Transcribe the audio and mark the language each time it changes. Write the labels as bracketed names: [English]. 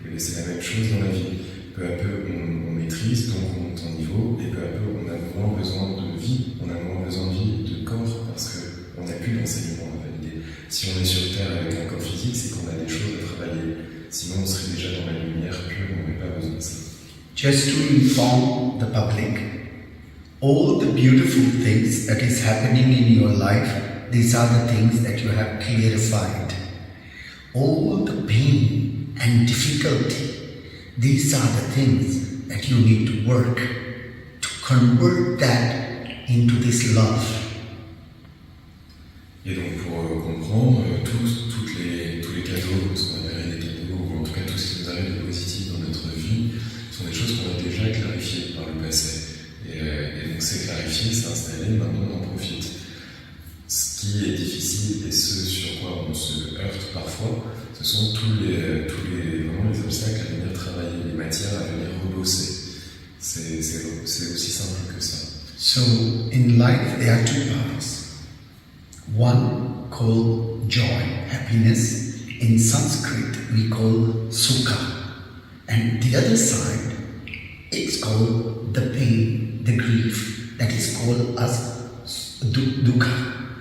[French] Et c'est la même chose dans la vie. Peu à peu, on maîtrise, donc on monte en niveau, et peu à peu, on a moins besoin de vie, on a moins besoin de vie de corps, parce qu'on n'a plus d'enseignement à valider. Si on est sur Terre avec un corps physique, c'est qu'on a des choses à travailler. Sinon, on serait déjà dans la lumière pure, on n'aurait pas besoin de ça. [English] Just to inform the public, all the beautiful things that is happening in your life, these are the things that you have clarified. All the pain and difficulty, these are the things that you need to work to convert that into this love. [French] Et donc pour comprendre, tous les cadeaux, ce qu'on appelle les cadeaux, ou en tout cas tout ce qui nous arrive de positif dans notre vie, sont des choses qu'on a déjà clarifiées par le passé. Et donc c'est clarifié, c'est installé, maintenant on en profite. Ce qui est difficile et ce sur quoi on se heurte parfois, ce sont tous les obstacles à venir travailler, les matières à venir rebosser. C'est aussi simple que ça. [English] So in life there are two parts. One called joy, happiness. In Sanskrit we call sukha. And the other side, it's called the pain, the grief, that is called as dukkha.